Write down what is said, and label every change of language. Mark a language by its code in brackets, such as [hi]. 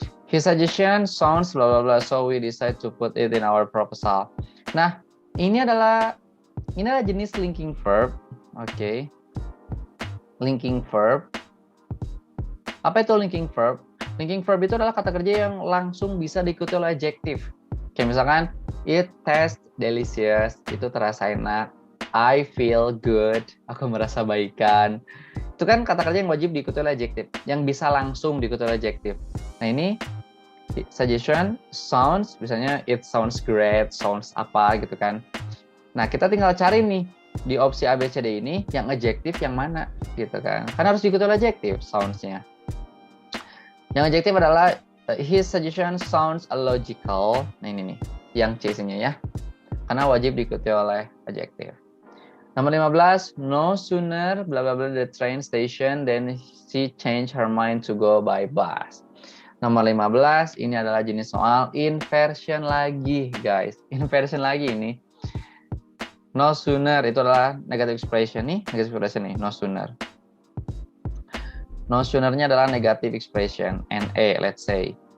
[en] His suggestion sounds blah blah blah, so we decide to put it in our proposal. [id] Nah, ini adalah jenis linking verb. Oke. Linking verb. Apa itu linking verb? Linking verb itu adalah kata kerja yang langsung bisa diikuti oleh adjektif. Kayak misalkan, [en] it tastes delicious, [id] itu terasa enak. [en] I feel good. [id] Aku merasa baikan. Itu kan kata kerja yang wajib diikuti oleh adjective, yang bisa langsung diikuti oleh adjective. Nah ini suggestion sounds, misalnya [en] it sounds great, [id] sounds apa gitu kan. Nah kita tinggal cari nih di opsi A, B, C, D ini yang adjective yang mana gitu kan. Karena harus diikuti oleh adjective sounds-nya. Yang adjective adalah [en] his suggestion sounds logical. [id] Nah ini nih, yang C-nya ya. Karena wajib diikuti oleh adjective. [en] Nomor 15, no sooner bla bla bla the train station than she changed her mind to go by bus. [id] Nomor 15, ini adalah jenis soal inversion lagi, guys. Inversion lagi ini. No sooner itu adalah negative expression nih, negative expression nih, no sooner. No sooner-nya adalah negative expression, NA, [en] let's say.